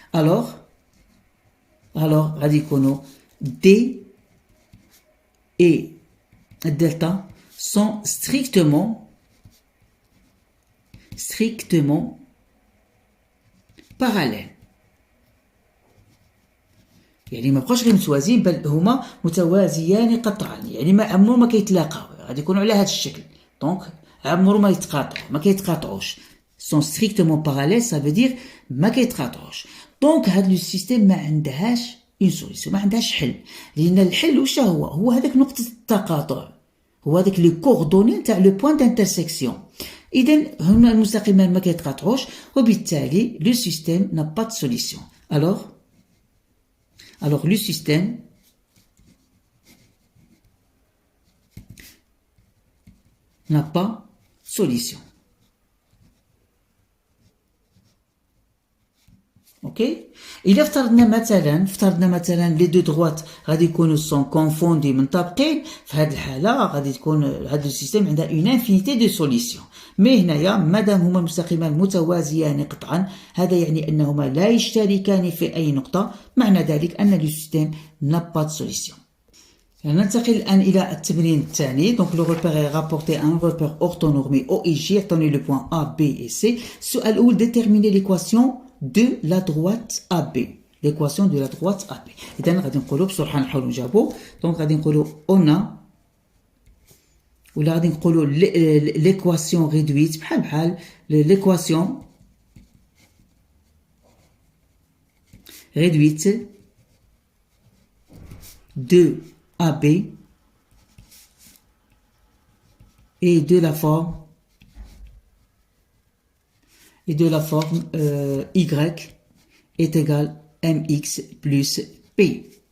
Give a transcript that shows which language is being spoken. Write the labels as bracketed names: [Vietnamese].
[French] Alors, [Arabic] غادي يكونوا [French] D et delta sont strictement parallèles. [Arabic] يعني ما بقاوش غير متوازيين، بل هما متوازيان قطعا، يعني ما عمرو ما كيتلاقاو، غادي يكونوا على هذا الشكل. دونك عمرو ما يتقاطعوا، ما كيتقاطعوش. [French] sont strictement parallèles, ça veut dire [Arabic] ما كيتقاطعوش. دونك هذا لو سيستيم ما عندهاش اون سوليسيون، ما عندهاش حل، لان الحل واش هو هذاك نقطه التقاطع، هو هذاك لي كوردوني نتاع لو بوين دانترسيكسيون. اذا هما المستقيمان ما كيتقاطعوش، وبالتالي لو سيستيم [French] n'a pas de solution. Alors le système n'a pas solution. Ok? [Arabic] إلا افترضنا مثلا [French] les deux droites [Arabic] غادي يكونوا [French] sont confondus [Arabic] منطبقين، في هذه الحالة غادي تكون هذا السيستم عندها [French] une infinité de solutions. [Arabic] مي هنايا مادام هما المستقيمان متوازيان قطعا، هذا يعني أنهما لا يشتركان في أي نقطة، معنى ذلك أن السيستم [French] n'a pas de solution. [Arabic] ننتقل الآن إلى التمرين الثاني. [French] Donc le repère est rapporté à un repère orthonormé OIG [Arabic] يعطوني [French] le point A, B et C. [Arabic] السؤال الأول [French] déterminer l'équation de la droite AB. L'équation de la droite AB. [Arabic] إذا غادي نقولوا بصراحة نحاولوا نجاوبوا. [French] Donc [Arabic] غادي نقولوا [French] on a [Arabic] ولا غادي نقولوا [French] l'équation réduite [Arabic] بحال [French] l'équation réduite de AB et de la forme y est égal mx plus p.